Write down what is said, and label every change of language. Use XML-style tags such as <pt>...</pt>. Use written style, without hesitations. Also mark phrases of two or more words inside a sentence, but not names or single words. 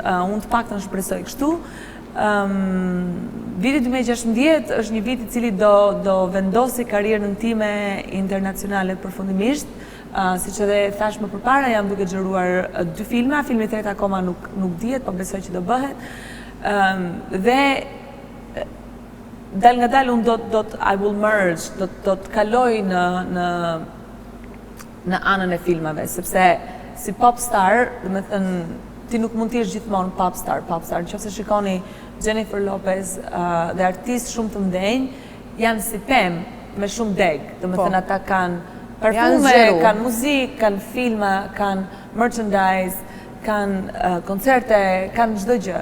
<sq>Unë të paktën shpresoj kështu. Viti 2016 është një vit i cili do vendosi karrierën time internacionale përfundimisht. Si që dhe thash më përpara, jam duke xheruar 2 filma, filmi i tretë akoma nuk dihet, po besoj që do bëhet. Dhe dal nga dal unë</sq> <en>I will merge,</en> <sq>do të kaloj në anën e filmave, sepse si popstar, dhe me thënë, ti nuk mund t'jesh gjithmonë popstar, në qoftë se shikoni Jennifer Lopez dhe artistë shumë të mdenjë, janë si pemë me shumë deg, dhe me thënë ata kanë parfume, kanë muzikë, kanë filma, kanë merchandise, kanë koncerte, kanë çdo gjë.</sq>